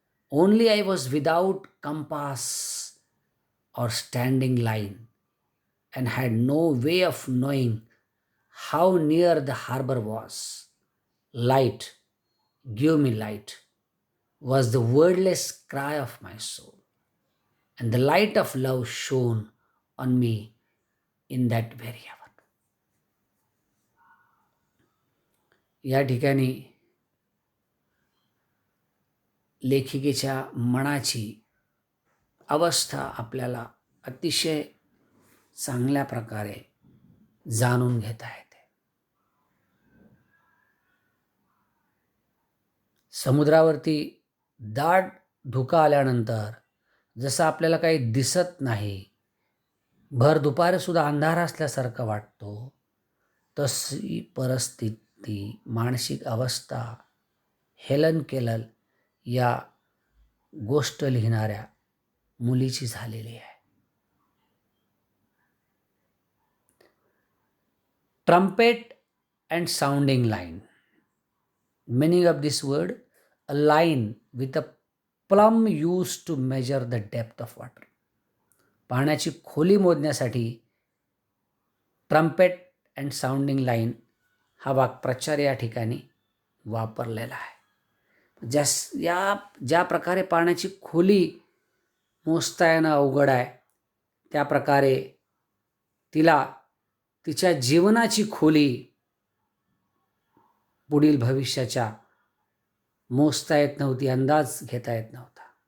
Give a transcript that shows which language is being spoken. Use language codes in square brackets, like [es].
[en] Only I was without compass or standing line, and had no way of knowing how near the harbor was. Light, give me light, was the wordless cry of my soul, and the light of love shone on me in that very hour. [mr] या ठिकाणी लेखिकेच्या मनाची अवस्था आपल्याला अतिशय चांगल्या प्रकारे जाणून घेता येते. समुद्रावरती दाट धुका आल्यानंतर जसं आपल्याला काही दिसत नाही, भर दुपारसुद्धा अंधार असल्यासारखं वाटतो, तशी परिस्थिती, मानसिक अवस्था हेलन केलर या गोष्ट लिहिणाऱ्या मुलीची झालेली आहे. [en] Trumpet and sounding line. Meaning of this word, a line with a plumb used to measure the depth of water. [mr] पाण्याची खोली मोजण्यासाठी [en] trumpet and sounding line [mr] हा वाक्प्रचार या ठिकाणी वापरलेला आहे. ज्या प्रकारे पाण्याची खोली मोजता येणं अवघड आहे, त्या प्रकारे तिला तिच्या जीवनाची खोली पुढील भविष्याच्या मोजता येत नव्हती, अंदाज घेता येत नव्हता.